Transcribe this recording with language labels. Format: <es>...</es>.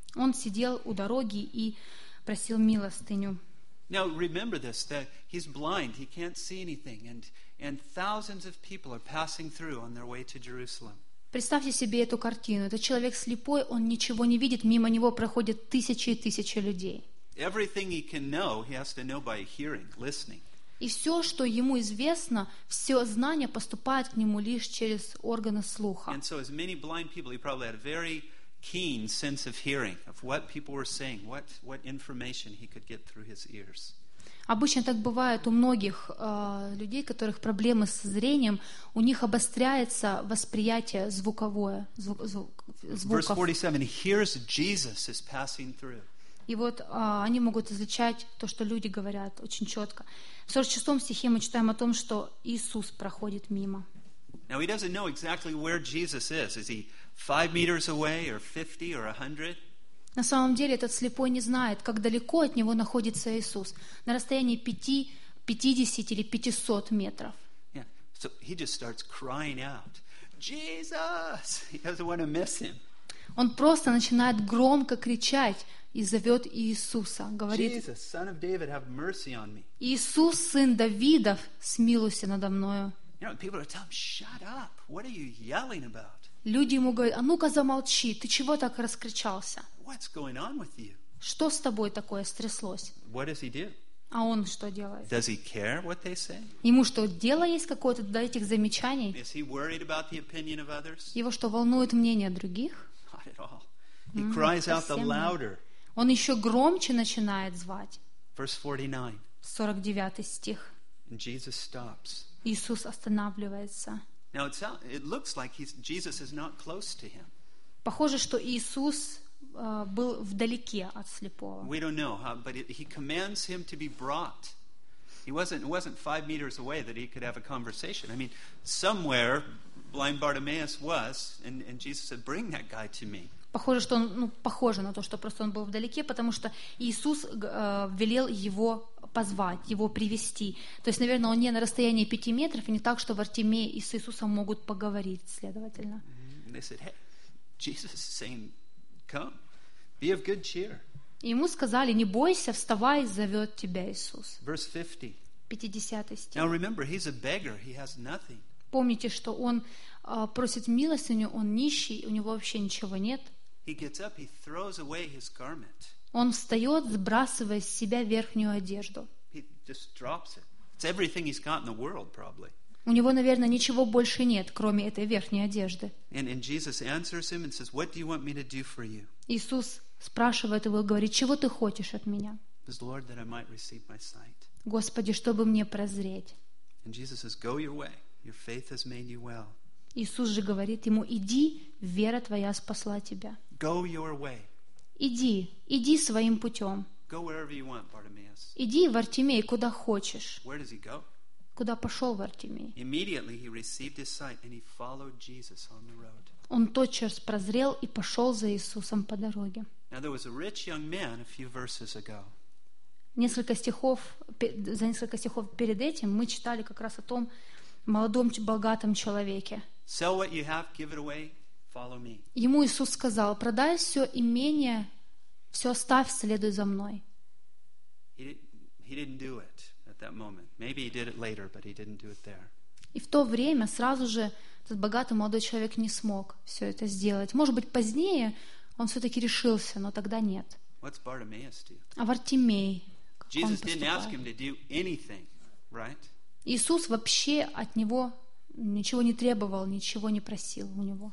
<ru>Он сидел у дороги и просил милостыню.</ru> <en>Now remember this: that he's blind; he can't see anything, and thousands of people are passing through on their way to Jerusalem.</en> <ru>Представьте себе эту картину. Этот человек слепой, он ничего не видит, мимо него проходят тысячи и тысячи людей.</ru> <en>Everything he can know, he has to know by hearing, listening.</en> <ru>И все, что ему известно, все знания поступают к нему лишь через органы слуха.</ru> <en>And so as many blind people, he probably had a very keen sense of hearing, of what people were saying, what information he could get through his ears.</en> <ru>Обычно так бывает у многих людей, у которых проблемы со зрением, у них обостряется восприятие звуковое, звуков.</ru> <en>Verse 47, here's Jesus is passing through.</en> <ru>И вот они могут различать то, что люди говорят, очень четко. В 46 стихе мы читаем о том, что Иисус проходит мимо.</ru> <en>Now he doesn't know exactly where Jesus is. Is he 5 meters away, or 50, or 100?</en> <ru>На самом деле этот слепой не знает, как далеко от него находится Иисус, на расстоянии 50 или 500 метров.</ru> <en>Yeah. So he just starts crying out, Jesus! He doesn't want to miss him.</en> <ru>Он просто начинает громко кричать и зовет Иисуса, говорит:</ru> <en>Jesus, son of David, have mercy on me.</en> <ru>Иисус, сын Давидов, смилуйся надо мною.</ru> <en>You know, people are telling him, shut up! What are you yelling about?</en> <ru>Люди ему говорят: а ну-ка замолчи, ты чего так раскричался?</ru> <en>What's going on with you?</en> <ru>Что с тобой такое стряслось?</ru> <en>What does he do?</en> <ru>А он что делает?</ru> <en>Does he care what they say?</en> <ru>Ему что, дело есть какое-то до этих замечаний?</ru> <en>Is he worried about the opinion of others?</en> <ru>Его что, волнует мнение других?</ru> <en>Not at all. He cries out the louder.</en> <ru>Он еще громче начинает звать.</ru> <en>Verse 49.</en> <ru>49 стих.</ru> <en>And Jesus stops.</en> <ru>Иисус останавливается.</ru> <en>Now it looks like Jesus is not close to him.</en> <ru>Похоже, что Иисус был вдалеке от слепого.</ru> <en>We don't know, huh? But he commands him to be brought. It wasn't 5 meters away that he could have a conversation. I mean, somewhere blind Bartimaeus was, and Jesus said, "Bring that guy to me."</en> <ru>Похоже, что он, похоже на то, что просто он был вдалеке, потому что Иисус велел его позвать, его привести. То есть, наверное, он не на расстоянии 5 метров, и не так, что Вартимей и с Иисусом могут поговорить, следовательно.</ru> <en>They said, hey, Jesus is saying, come, be of good cheer.</en> <ru>Ему сказали: не бойся, вставай, зовет тебя Иисус.</ru> <en>Verse 50.</en> <ru>50 стих.</ru> <en>Now remember, he's a beggar, he has nothing.</en> <ru>Помните, что он просит милостыню, он нищий, у него вообще ничего нет.</ru> <en>He gets up, he throws away his garment.</en> <ru>Он встает, сбрасывая с себя верхнюю одежду.</ru> <en>He just drops it. It's everything he's got in the world, probably.</en> <ru>У него, наверное, ничего больше нет, кроме этой верхней одежды.</ru> <en>And Jesus answers him and says, "What do you want me to do for you?"</en> <ru>Иисус спрашивает его, говорит: чего ты хочешь от меня?</ru> <en>Says, "Lord, that I might receive my sight."</en> <ru>Господи, чтобы мне прозреть.</ru> <en>And Jesus says, "Go your way. Your faith has made you well."</en> <ru>Иисус же говорит ему: иди, вера твоя спасла тебя.</ru> <en>Go your way.</en> <ru>Иди своим путем.</ru> <en>Go wherever you want, Bartimaeus.</en> <ru>Иди, Вартимей, куда хочешь.</ru> <en>Where does he go?</en> <ru>Куда пошел Вартимей?</ru> <en>Immediately he received his sight and he followed Jesus on the road.</en> <ru>Он тотчас прозрел и пошел за Иисусом по дороге.</ru> <en>Now there was a rich young man a few verses ago.</en> <ru>несколько стихов, за несколько стихов перед этим мы читали как раз о том молодом богатом человеке.</ru> <en>Sell what you have, give it away, follow me.</en> <ru>Ему Иисус сказал: продай все имение, все оставь, следуй за мной.</ru> <en>He didn't do it at that moment. Maybe he did it later, but he didn't do it there.</en> <ru>И в то время сразу же этот богатый молодой человек не смог все это сделать. Может быть, позднее он все-таки решился, но тогда нет.</ru> <en>What's Bartimaeus do?</en> <ru>А Вартимей, как</ru> <en>Jesus</en> <ru>он поступает?</ru> <en>Didn't ask him to do anything, right?</en> <ru>Иисус вообще от него ничего не требовал, ничего не просил у него.</ru>